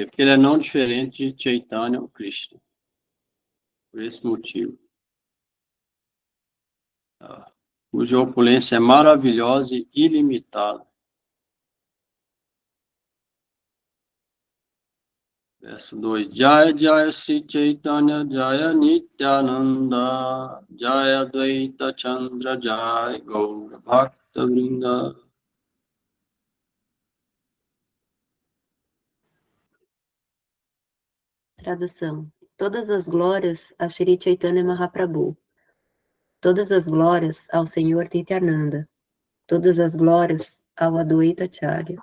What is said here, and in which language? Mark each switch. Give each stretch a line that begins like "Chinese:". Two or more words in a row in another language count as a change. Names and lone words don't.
Portuguese: Porque ele é não diferente de Chaitanya ou Krishna. Por esse motivo. Cuja opulência é maravilhosa e ilimitada. Verso 2.
Bangla: জয় জয় শ্রী চৈতন্য জয় নিত্যানন্দ জয় দ্বৈত চন্দ্র জয় গৌর ভক্ত বৃন্দ.
Portuguese: Tradução. Todas as glórias a Shri Chaitanya Mahaprabhu. Todas as glórias ao Senhor Nityananda. Todas as glórias ao Adwaita Acharya.